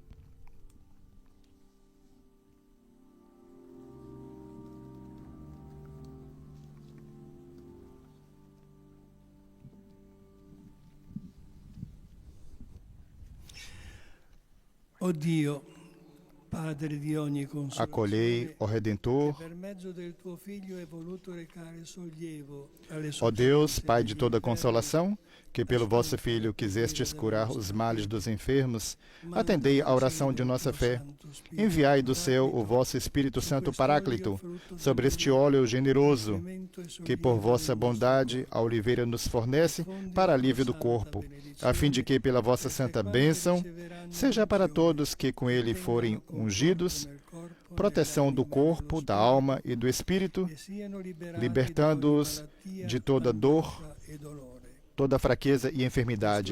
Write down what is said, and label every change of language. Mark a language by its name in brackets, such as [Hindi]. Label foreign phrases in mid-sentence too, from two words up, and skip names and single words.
[Italian] O Dio, Padre di ogni consolazione, [Portuguese] Acolhei, ó Redentor, [Italian] per mezzo del tuo Figlio hai voluto recare sollievo alle [Portuguese] ó Deus, [Italian] sofferenze [Portuguese] Pai de [Italian] degli [Portuguese] toda [Italian] infermi, [Portuguese] consolação, que pelo vosso Filho quisestes curar os males dos enfermos, atendei a oração de nossa fé. Enviai do céu o vosso Espírito Santo Paráclito sobre este óleo generoso, que por vossa bondade a oliveira nos fornece para alívio do corpo, a fim de que, pela vossa santa bênção, seja para todos que com ele forem ungidos, proteção do corpo, da alma e do espírito, libertando-os de toda dor, toda fraqueza e enfermidade.